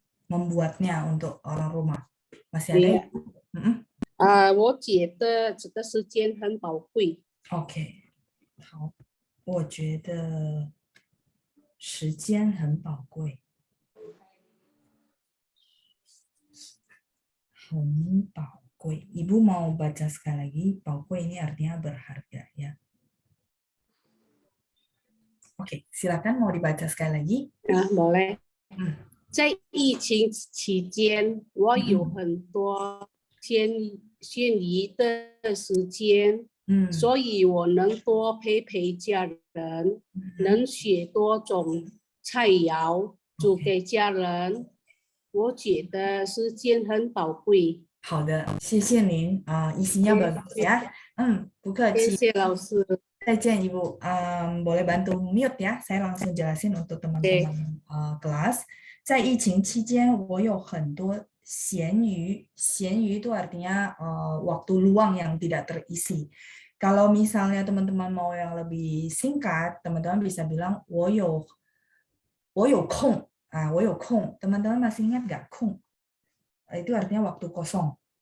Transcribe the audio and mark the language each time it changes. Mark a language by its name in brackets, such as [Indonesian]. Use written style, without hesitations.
[Indonesian] membuatnya untuk orang rumah. Masih ada ya? [Chinese] 我觉得这个时间很宝贵。 OK， 好，我觉得时间很宝贵。很宝贵。 [Indonesian] Ibu mau baca sekali lagi, 宝贵 ini artinya berharga ya. Oke, silakan mau dibaca sekali lagi. boleh. [Chinese] 在疫情期间，我有很多闲余的时间，所以我能多陪陪家人，能学多种菜肴煮给家人。我觉得时间很宝贵。好的，谢谢您 [Indonesian] isinya bagus ya. [Chinese] 不客气。谢谢老师。再见 [Indonesian] Ibu. Boleh bantu mute ya. Saya langsung jelasin untuk teman-teman kelas. [Chinese] 在疫情期间，我有很多闲余。 [Indonesian] 闲余itu artinya waktu luang yang tidak terisi. Kalau misalnya teman-teman mau yang lebih singkat, teman-teman bisa bilang [Chinese] 我有空. 我有空. [Indonesian] Teman-teman masih ingat nggak 空? Itu artinya waktu kosong.